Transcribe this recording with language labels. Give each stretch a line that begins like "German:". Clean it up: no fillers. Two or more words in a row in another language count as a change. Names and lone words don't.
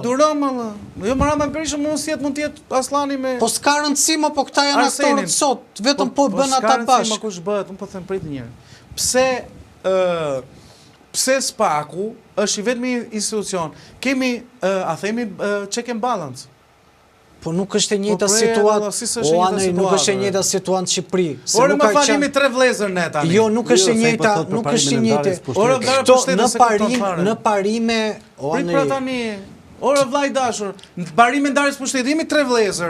Albanian: Po, duron më. Jo Rama me Berishën mund të jetë Aslani me. Po s'ka rëndësi më, po këta janë aktorët sot, vetëm po bën ata bashkë. S'ka rëndësi më kush bëhet, unë po them prit një herë. Pse SPAK-u është i vetmi institucion? Kemi, a themi,
English: check and balance.
Albanian: Po nuk është e njëjta situatë. O Anëri, nuk është e njëjta situatë në Shqipëri. Ore më falimi 3 vëllezër ne tani. Jo, nuk është e njëjta, nuk është e njëjtë. Ore në parime, o Anëri. Prit pra tani. Ore vllai dashur, në parime ndarjes pushtetit jemi 3 vëllezër.